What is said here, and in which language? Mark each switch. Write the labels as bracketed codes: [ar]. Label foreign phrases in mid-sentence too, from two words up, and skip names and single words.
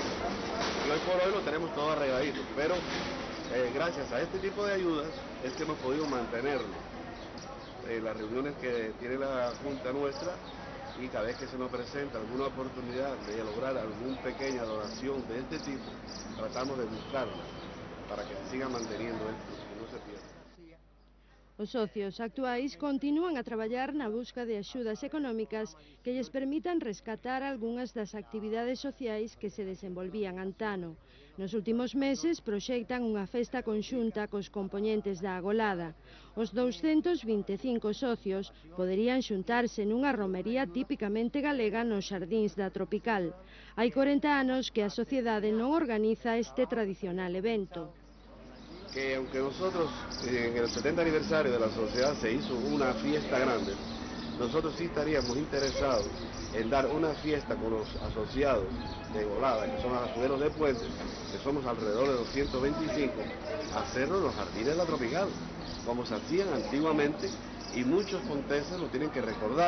[es] Y hoy por hoy lo tenemos todo arregladito, pero gracias a este tipo de ayudas es que hemos podido mantenerlo. Las reuniones que tiene la Junta nuestra, y cada vez que se nos presenta alguna oportunidad de lograr alguna pequeña donación de este tipo, tratamos de buscarla para que se siga manteniendo esto y no se pierda. [gl] Os socios actuais continúan a traballar na busca de axudas económicas que lles permitan rescatar algunhas das actividades sociais que se desenvolvían antano. Nos últimos meses proxectan unha festa conxunta cos compoñentes da Agolada. Os 225 socios poderían xuntarse nunha romería típicamente galega nos xardíns da Tropical. Hai 40 anos que a sociedade non organiza este tradicional evento. [es] Que aunque nosotros en el 70 aniversario de la sociedad se hizo una fiesta grande, nosotros sí estaríamos interesados en dar una fiesta con los asociados de Agolada, que son azuleros de Puentes, que somos alrededor de 225, hacerlo en los jardines de la Tropical, como se hacían antiguamente, y muchos ponteses lo tienen que recordar.